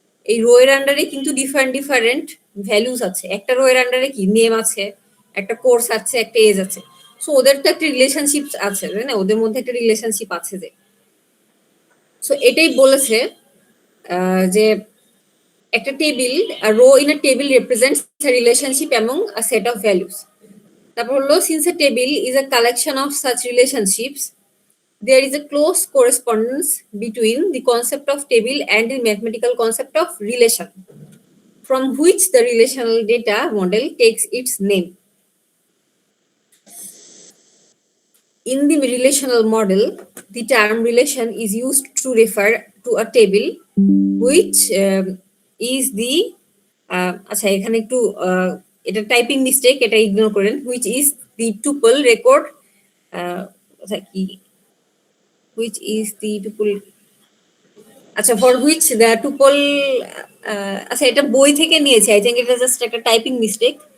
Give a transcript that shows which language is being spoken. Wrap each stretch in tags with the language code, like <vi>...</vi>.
<bn>এই রো এর আন্ডারে কিন্তু ডিফারেন্ট ভ্যালুস আছে। একটা রো এর আন্ডারে কি নেম আছে, একটা কোর্স আছে, একটা এজ আছে। সো ওদের তো একটা রিলেশনশিপ আছে, তাই না? ওদের মধ্যে একটা রিলেশনশিপ আছে যে। সো এটাই বলেছে যে একটা table,</bn> <en>a row in a table represents a relationship among a set of values.</en> <bn>তারপর হলো</bn> <en>since a table is a collection of such relationships, there is a close correspondence between the concept of table and the mathematical concept of relation, from which the relational data model takes its name. In the relational model, the term relation is used to refer to a table which is the</en> <bn>আচ্ছা এখানে একটু এটা typing mistake, এটা ignore করেন।</bn> <en>which is the tuple record</en> <bn>আচ্ছা কি</bn> <en>which is the tuple</en> <bn>আচ্ছা</bn> <en>for which the tuple</en> <bn>আচ্ছা এটা বই থেকে নিয়েছি, আই থিংক এটা জাস্ট একটা টাইপিং মিস্টেক।</bn>